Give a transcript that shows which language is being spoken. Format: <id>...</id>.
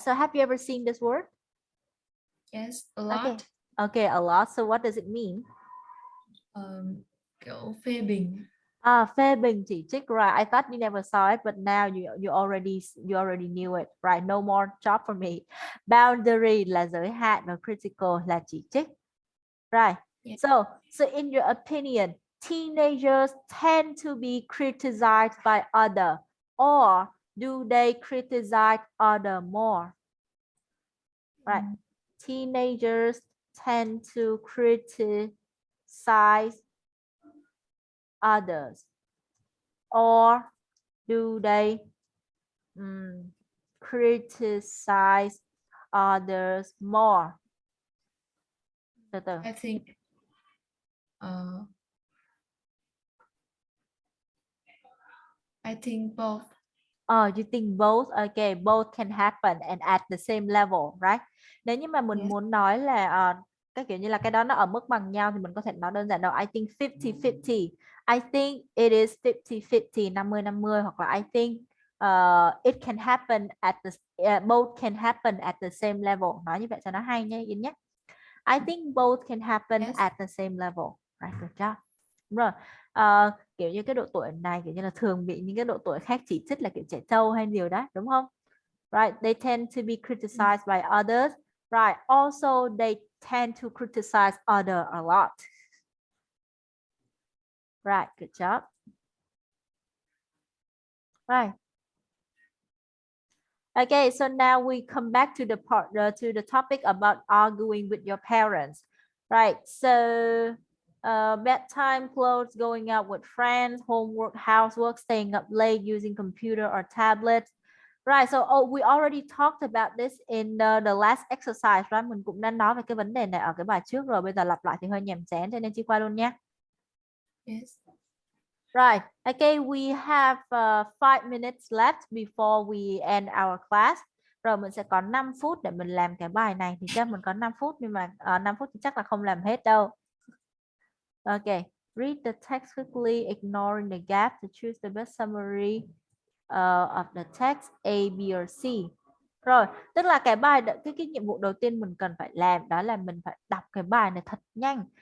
<en>So have you ever seen this word? Yes, a lot. Okay. Okay, a lot. So what does it mean?</en> <vi>Kiểu phê bình. Phê bình, chỉ trích. Right.</vi> <en>I thought you never saw it, but now you already knew it. Right. No more job for me.</en> <vi>Boundary là giới hạn và critical là chỉ trích.</vi> <en>Right. Yeah. So in your opinion, teenagers tend to be criticized by other, or do they criticize other more? Right. Teenagers tend to criticize others, or do they criticize others more?</en> <vi>Từ từ.</vi> <en>I think both. You think both? Okay, both can happen and at the same level, right?</en> <vi>Nếu như mà mình</vi> <en>Yes.</en> <vi>muốn nói là cái kiểu như là cái đó nó ở mức bằng nhau thì mình có thể nói đơn giản đâu,</vi> <en>I think 50-50. I think it is 50-50, 50-50,</en> <vi>hoặc là</vi> <en>I think it can happen at the both can happen at the same level.</en> <vi>Nói như vậy cho nó hay nhé, Yến nhé.</vi> <en>I think both can happen Yes. at the same level. Right, good job.</en> <vi>Đúng rồi. Kiểu như cái độ tuổi này kiểu như là thường bị những cái độ tuổi khác chỉ trích là kiểu trẻ trâu hay điều đó, đúng không?</vi> <en>Right, they tend to be criticized by others. Right, also they tend to criticize other a lot. Right, good job. Right. Okay, so now we come back to the part to the topic about arguing with your parents. Right, so bedtime clothes, going out with friends, homework, housework, staying up late, using computer or tablet. Right, so we already talked about this in the last exercise, right?</en> <vi>Mình cũng đã nói về cái vấn đề này ở cái bài trước rồi, bây giờ lặp lại thì hơi nhàm chán cho nên chi qua luôn nha.</vi> <en>Yes. Right, okay, we have 5 minutes left before we end our class.</en> <vi>Rồi mình sẽ có 5 phút để mình làm cái bài này. Thì chắc mình có 5 phút, nhưng mà 5 phút thì chắc là không làm hết đâu.</vi> <en>Okay, read the text quickly, ignoring the gap to choose the best summary of the text A, B or C.</en> <vi>Rồi, tức là cái nhiệm vụ đầu tiên mình cần phải làm đó là mình phải đọc cái bài này thật nhanh.</vi>